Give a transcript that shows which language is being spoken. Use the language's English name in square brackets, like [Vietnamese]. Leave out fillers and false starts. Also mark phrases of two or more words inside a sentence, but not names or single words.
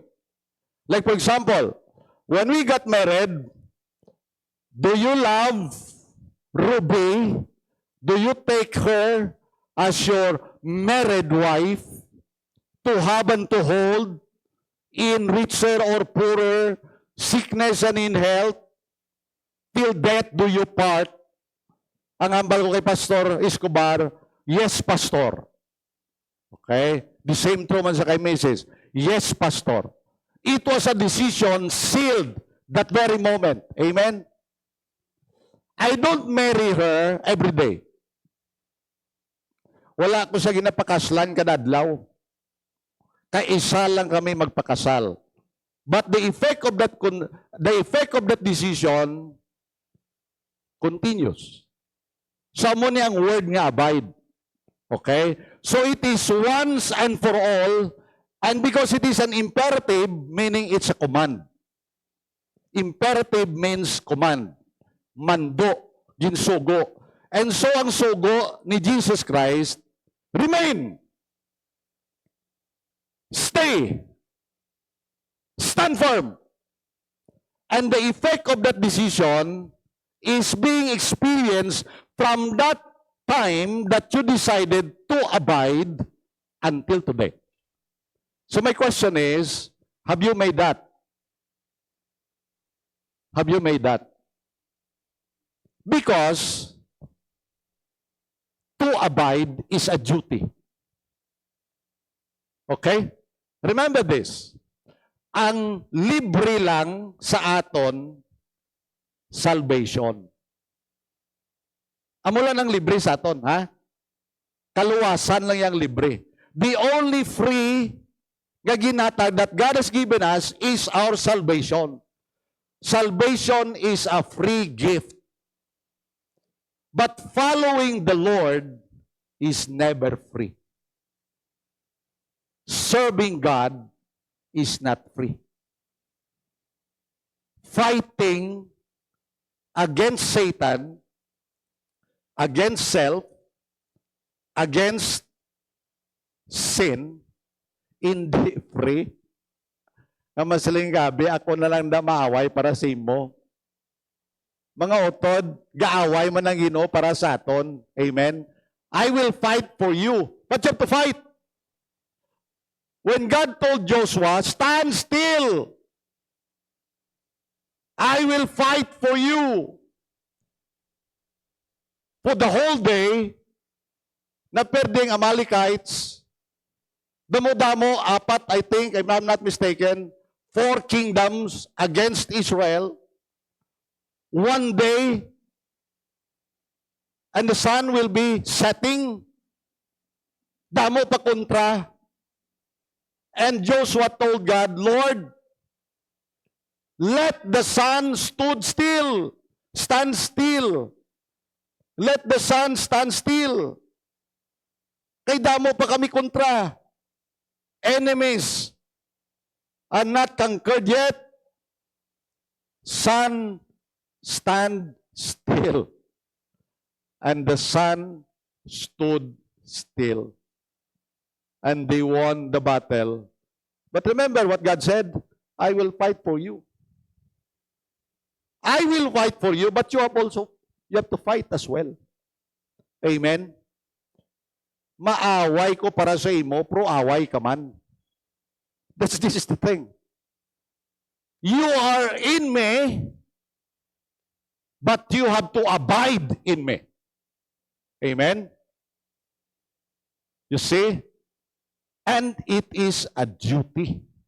[English] Like for example, when we got married, do you love Ruby? Do you take her as your married wife to have and to hold in richer or poorer, sickness and in health, till death do you part? [Hiligaynon] Ang ambal ko kay Pastor Escobar, [English] yes, Pastor. Okay? The same true man [Hiligaynon] sa kay [English] Mrs. Yes, Pastor. It was a decision sealed that very moment. Amen? I don't marry her every day. [Hiligaynon] Wala ko sa ginapakaslan kadadlaw. Kaisa lang kami magpakasal. [English] But the effect of that decision continues. [Hiligaynon] Sa mo ni ang word nga abide. [English] Okay? So it is once and for all, and because it is an imperative, meaning it's a command. Imperative means command. [Hiligaynon] Mando, ginsugo. [English] And so [Hiligaynon] ang sugo ni Jesus Christ, remain. [English] Stay. Stand firm. And the effect of that decision is being experienced from that time that you decided to abide until today. So my question is, have you made that? Have you made that? Because to abide is a duty. Okay? Remember this. [Hiligaynon] Ang libre lang sa aton, salvation. Amo lang ang libre sa aton, ha? Kaluwasan lang yung libre. [English] The only free [Hiligaynon] nga ginatag [English] that God has given us is our salvation. Salvation is a free gift. But following the Lord is never free. Serving God is not free. Fighting against Satan, against self, against sin, [Filipino] hindi free. [Hiligaynon] Ang masaling gabi, ako na lang na maaway para sa imo. Mga utod, gaaway man ang Ginoo para sa aton. [English] Amen? I will fight for you. But you have to fight. When God told Joshua, stand still. I will fight for you. For the whole day, [Hiligaynon] na perding Amalekites, damo-damo, apat, [English] I think, if I'm not mistaken, 4 kingdoms against Israel. One day, and the sun will be setting. [Hiligaynon] Damo pa kontra. [English] And Joshua told God, Lord, let the sun stand still. Let the sun stand still. [Hiligaynon] Kay damo pa kami kontra. [English] Enemies are not conquered yet. Sun, stand still. And the sun stood still. And they won the battle. But remember what God said, I will fight for you. I will fight for you, but you have to fight as well. Amen? [Hiligaynon] Maaway ko para sa imo, pero away ka man. [English] This is the thing. You are in me, but you have to abide in me. Amen? You see? And it is a duty.